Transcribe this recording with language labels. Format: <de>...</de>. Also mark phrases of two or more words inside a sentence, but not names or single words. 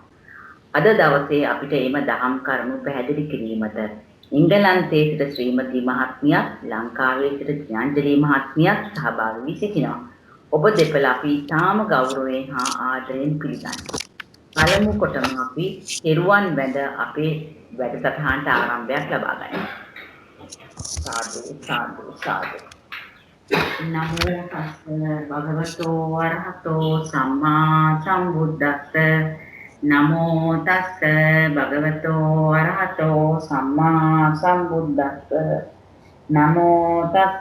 <si>අද දවසේ අපිට එම දහම් කරුණු පැහැදිලි කිරීමට ඉංගලන්තයේ සිට ශ්‍රීමති මහත්මියක් ලංකාවේ සිට ඥානජලී මහත්මියක් සහභාගී වී සිටිනවා. ඔබ දෙපළ අපි තාම ගෞරවයෙන් හා ආදරයෙන් පිළිගන්නවා. පළමු කොටම අපි කෙරුවන් වැඳ අපේ වැඩසටහනට ආරම්භයක් ලබා ගන්නවා. සාදු සාදු සාදු.</si> <pi>නමෝ තස්ස භගවතෝ වරහතෝ සම්මා සම්බුද්දස්ස නමෝ තස්ස භගවතෝ අරහතෝ සම්මා සම්බුද්දස්ස නමෝ තස්ස</pi>